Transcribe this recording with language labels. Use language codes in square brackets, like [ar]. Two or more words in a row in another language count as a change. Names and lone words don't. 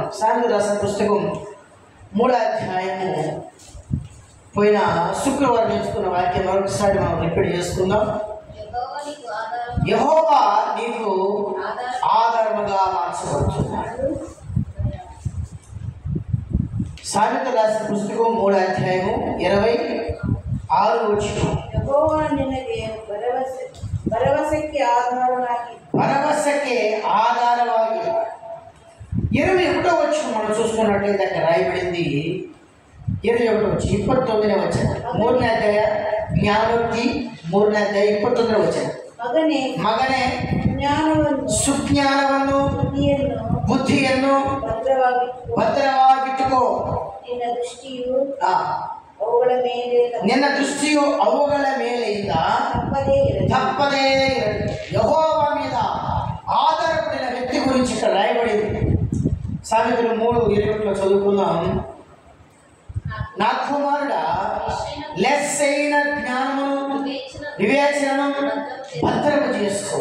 [te] సామెతలు రాసిన పుస్తకం 3వ అధ్యాయము పోయిన శుక్రవారం నేర్చుకున్న వాక్యం మరొకసారి మనం రిపీట్ చేసుకుందాం. యెహోవా నీకు ఆధారముగా మార్చబడుతున్నాడు. సామెతలు రాసిన పుస్తకం 3వ అధ్యాయము 26వ వచనం. [kn] యెహోవా నినಗೆ ಭರವಸೆಗೆ ಆಧಾರವಾಗಿ, ಭರವಸೆಗೆ ಆಧಾರವಾಗಿ. [te] 21వ వచనం మనం చూసుకున్నట్లయితే అక్కడ రాయబడింది. 21వ వచనం 29వ వచనం 3వ అధ్యాయ జ్ఞానోక్తి 3వ అధ్యాయ 29వ వచనం. [kn] ಮಗನೇ ಸುಜ್ಞಾನವನ್ನು ಬುದ್ಧಿಯನ್ನು ಭದ್ರವಾಗಿಟ್ಟುಕೋ. ನಿನ್ನ ದೃಷ್ಟಿಯು ಅವುಗಳ ಮೇಲೆಯಿಂದ [te] తప్పదే యెహోవా మీద ఆధారపడిన వ్యక్తి గురించి ఇక్కడ రాయబడింది. సామెతలు 3:21 చదువుకుందాం. నా కుమారుడా, లెస్సైన జ్ఞానమును వివేచనను భద్రము చేసుకో.